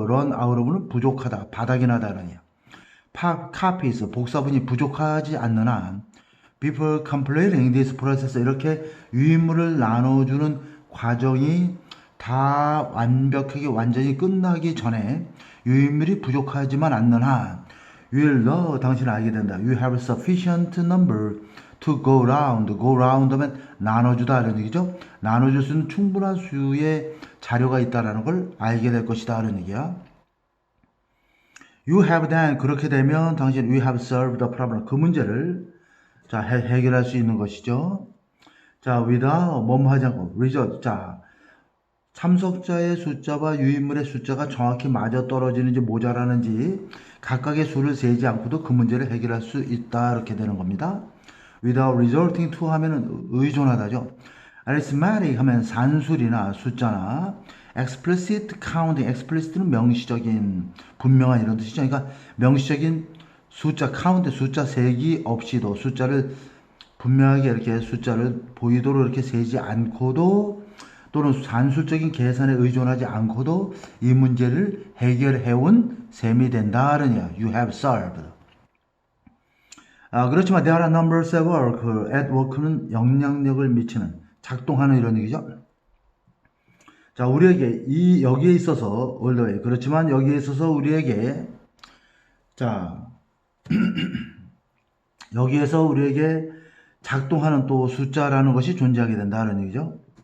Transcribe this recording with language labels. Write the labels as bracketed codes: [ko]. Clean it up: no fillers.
[ko] run out of는 부족하다, 바닥이 나다 그러냐. copies 복사본이 부족하지 않는 한 [en] before completing this process [ko] 이렇게 유인물을 나눠주는 과정이 다 완벽하게 완전히 끝나기 전에 유인물이 부족하지만 않는 한 [en] you will know [ko] 당신은 알게 된다. [en] You have sufficient number to go round. [ko] go round 하면 나눠주다 이런 얘기죠. 나눠줄 수 있는 충분한 수의 자료가 있다라는 걸 알게 될 것이다 이런 얘기야. [en] You have then [ko] 그렇게 되면 당신 [en] we have solved the problem [ko] 그 문제를 자 해결할 수 있는 것이죠. 자 without 뭐뭐 하지 않고 result 자 참석자의 숫자와 유인물의 숫자가 정확히 맞아 떨어지는지 모자라는지 각각의 수를 세지 않고도 그 문제를 해결할 수 있다 이렇게 되는 겁니다. [en] without resulting to [ko] 하면은 의존하다죠. arithmetic 하면 산술이나 숫자나 [en] explicit counting, [ko] explicit는 명시적인 분명한 이런 뜻이죠. 그러니까 명시적인 숫자 count 숫자 세기 없이도 숫자를 분명하게 이렇게 숫자를 보이도록 이렇게 세지 않고도 또는 산술적인 계산에 의존하지 않고도 이 문제를 해결해온 셈이 된다는 이야. [en] You have solved. [ko] 그렇지만 [en] there are numbers at work. [ko] at work는 영향력을 미치는, 작동하는 이런 얘기죠. 자, 우리에게 여기에 있어서 [en] all the way. [ko] 그렇지만 여기에 있어서 우리에게 자 여기에서 우리에게 작동하는 또 숫자라는 것이 존재하게 된다는 얘기죠.